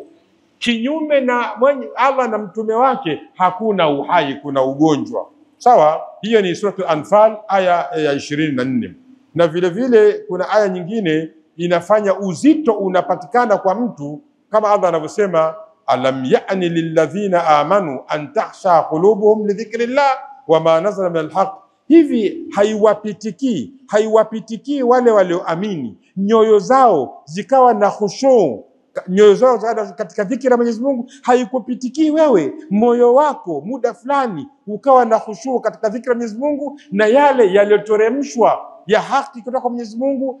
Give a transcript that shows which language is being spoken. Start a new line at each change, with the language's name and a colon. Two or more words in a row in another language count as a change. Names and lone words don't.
Swahili: Kinyume na Allah na mtume wake hakuna uhai, kuna ugonjwa. Sawa, hiyo ni suratul Anfal aya ya 24. Na vile vile kuna aya nyingine inafanya uzito unapatikana kwa mtu, kama Allah anavyosema,
Arabic: ألم يأن للذين آمنوا أن تخشع قلوبهم لذكر الله وما نزل من الحق.
Swahili: Hivi haiwapitikii wale walioamini nyoyo zao zikawa na khushu, nyoyo zao katika dhikra ya Mwenyezi Mungu? Haikupitikii wewe moyo wako muda fulani ukawa na khushu katika dhikra ya Mwenyezi Mungu na yale yaliyoteremshwa ya haki kutoka kwa Mwenyezi Mungu?